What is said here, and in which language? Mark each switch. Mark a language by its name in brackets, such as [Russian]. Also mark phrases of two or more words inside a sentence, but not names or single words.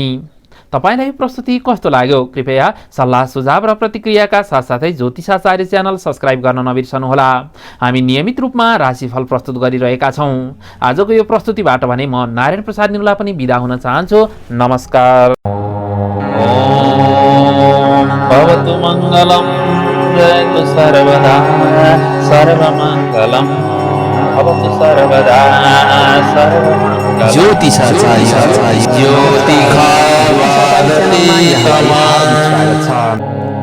[Nepali] तपाईलाई प्रस्तुति कस्तो लाग्यो कृपया सल्लाह सुझाव र प्रतिक्रियाका साथसाथै ज्योतिषाचार्य च्यानल सब्स्क्राइब गर्न नबिर्सनुहोला। हामी नियमित रूपमा राशिफल प्रस्तुत गरिरहेका छौं। आजको यो प्रस्तुतिबाट भने म नारायण प्रसाद निरुला पनि बिदा हुन चाहन्छु। नमस्कार। [Sanskrit] भवतु मङ्गलम जयतु सर्वदा सर्वमङ्गलम भवतु सर्वदा सर्वमङ्गलम। [Nepali] ज्योतिषाचार्य ज्योतिषाचार्य